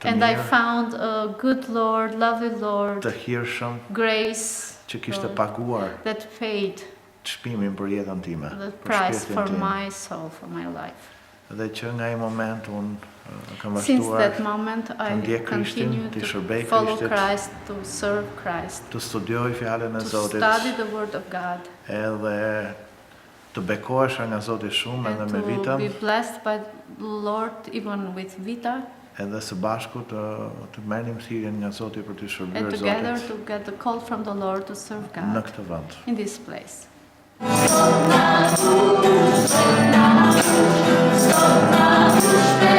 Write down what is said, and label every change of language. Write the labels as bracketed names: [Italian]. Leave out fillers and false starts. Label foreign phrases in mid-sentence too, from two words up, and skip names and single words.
[English] And I [Albanian] mirë, [English] found a good Lord, lovely Lord, [Albanian] të hirshëm, [English] grace [Albanian] që kishte [English] Lord, [Albanian] paguar [English] that paid [Albanian] çmimin për jetën time, [English] the [Albanian] për [English] price [Albanian] shpirtin [English] for [Albanian] tim. [English] my soul, for my life. [Albanian] Dhe që nga ai moment unë kam [English] Since [Albanian] vazhduar [English] that moment, I [Albanian] ndjek Krishtin, [English] continue [Albanian] të [English] to [Albanian] shërbej [English] follow [Albanian] Krishtit, [English] Christ, to serve Christ, [Albanian] të studioj fjalën e [English] to [Albanian] Zotit, [English] study the Word of God, [Albanian] edhe të bekohesha nga Zoti shumë edhe [English] and [Albanian] me [English] to [Albanian] vitën, [English] be blessed by the Lord even with Vita, [Albanian] edhe së bashku të merrnim thirrjen nga Zoti për të [English] and [Albanian] shërbyer [English] together [Albanian] Zotit [English] to get the call from the Lord to serve [Albanian] në [English] God [Albanian] këtë vend. [English] in this place. [Albanian] Stop na